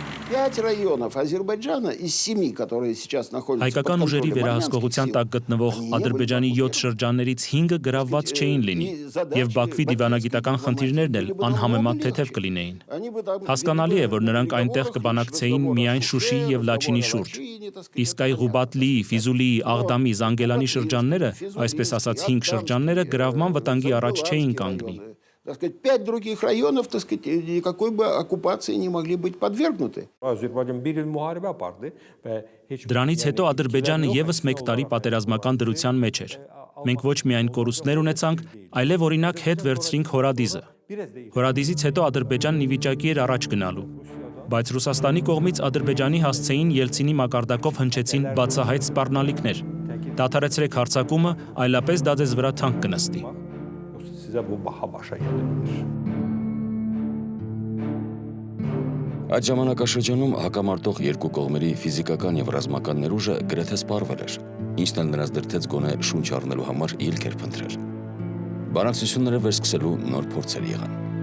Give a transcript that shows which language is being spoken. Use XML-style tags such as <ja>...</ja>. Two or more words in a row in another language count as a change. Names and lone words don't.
<ru>5 районов Азербайджана из 7, которые сейчас находятся</ru> <hy>Հայկական ուժերի վերահսկողության տակ գտնվող Ադրբեջանի 7 շրջաններից 5-ը գրավված չէին լինի, եւ Բաքվի դիվանագիտական խնդիրներն էլ անհամեմատ թեթև կլինեին։ Հասկանալի է, որ նրանք այնտեղ կբանակցեին միայն Շուշիի եւ Լաչինի շուրջ։ Իսկ այ Ղուբատլիի, Ֆիզուլիի, Աղդամի, Զանգելանի շրջանները, այսպես ասած 5 շրջանները գրավման վտանգի առաջ չէին կանգնի։</hy> <ru>Так сказать, 5 других районов, так сказать, никакой бы оккупации не могли быть подвергнуты.</ru> <hy>Դրանից հետո Ադրբեջանը եւս 1 տարի պատերազմական դրության մեջ էր։ Մենք ոչ միայն կորուստներ ունեցանք, այլև օրինակ հետ վերցրինք Հորադիզը։ Հորադիզից հետո Ադրբեջանն ի վիճակի էր առաջ գնալու։ Բայց Ռուսաստանի կողմից Ադրբեջանի հասցեին Ելցինի մակարդակով հնչեցին բացահայտ սպառնալիքներ։ Դադարեցրեք հարձակումը, այլապես դա ձեզ վրա թանկ կնստի։</hy> <az>Sizə bu baha başa gələ bilər։</az> <hy>Այդ ժամանակաշրջանում հակամարտող երկու կողմերի ֆիզիկական եւ ռազմական ներուժը գրեթե սպառվել էր, ինչն էլ նրանց դրդեց գոնե շունչ առնելու համար ելքեր փնտրել։ Բանակցությունները վերսկսելու նոր փորձեր եղան։</hy>